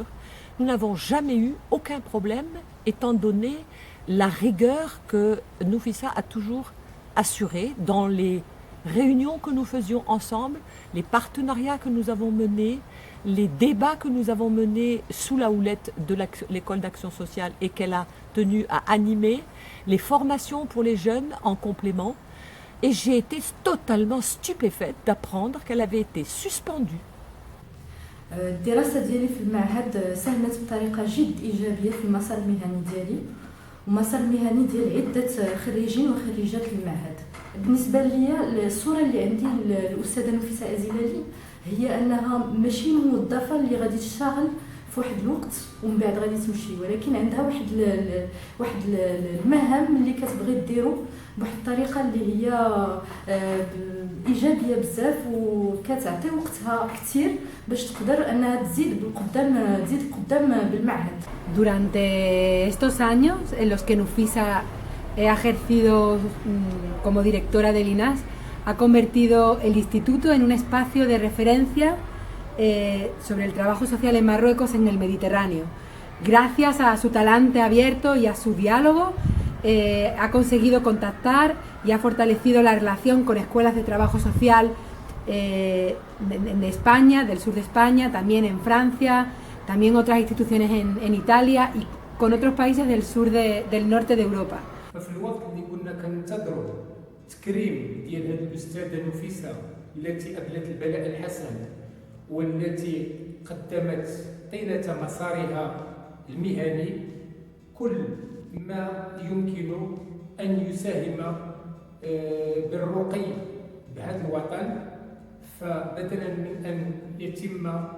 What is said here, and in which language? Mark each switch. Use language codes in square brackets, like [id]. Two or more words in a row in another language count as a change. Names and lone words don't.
[fr] Nous n'avons jamais eu aucun problème étant donné la rigueur que Nofisa a toujours assurée dans les réunions que nous faisions ensemble, les partenariats que nous avons menés, les débats que nous avons menés sous la houlette de l'école d'action sociale et qu'elle a tenu à animer, les formations pour les jeunes en complément. Et j'ai été totalement stupéfaite d'apprendre qu'elle avait été suspendue. [ar] الدراسة ديالي في المعهد ساهمت بطريقة جد إيجابية في المسار المهني ديالي ومسار المهني ديال عدة خريجين وخريجات المعهد. بالنسبة لي الصورة اللي عندي الأستاذة نفيسة أزلالي هي أنها ماشي موظفة اللي غادي تشتغل في واحد الوقت ومن بعد غادي تمشي، ولكن عندها واحد المهام اللي كتبغي ديرو بواحد الطريقه اللي هي ايجابيه بزاف وكتعطي وقتها كثير باش تقدر انها تزيد قدام بالمعهد. [es] Durante estos años en los que Nufisa ha ejercido como directora del INAS, ha convertido el instituto en un espacio de referencia sobre el trabajo social en Marruecos en el Mediterráneo. Gracias a su talante abierto y a su diálogo, ha conseguido contactar y ha fortalecido la relación con escuelas de trabajo social de España, del sur de España, también en Francia, también otras instituciones en Italia y con otros países del sur del norte de Europa. [ar] ففي الوقت اللي كنا كننتظروا تكريم ديال هذه الأستاذة نفيسة التي أبلت البلاء الحسن والتي قدمت طيلة مسارها المهني كل ما يمكن أن يساهم بالرقي بهذا الوطن، فبدلا من أن يتم